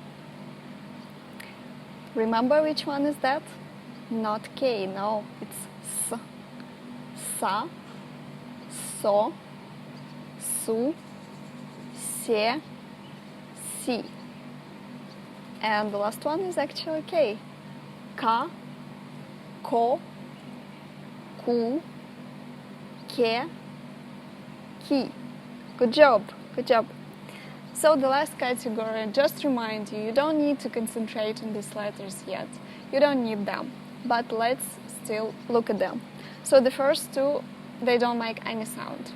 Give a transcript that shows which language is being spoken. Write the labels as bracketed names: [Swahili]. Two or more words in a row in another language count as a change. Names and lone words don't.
[English] Remember which one is that? Not K, no, it's S. Sa, so, su, se, si. And the last one is actually K. Ka, ko, ku, ke, ki. Good job, good job. So the last category, just remind you, you don't need to concentrate on these letters yet. You don't need them, but let's still look at them. So the first two, they don't make any sound.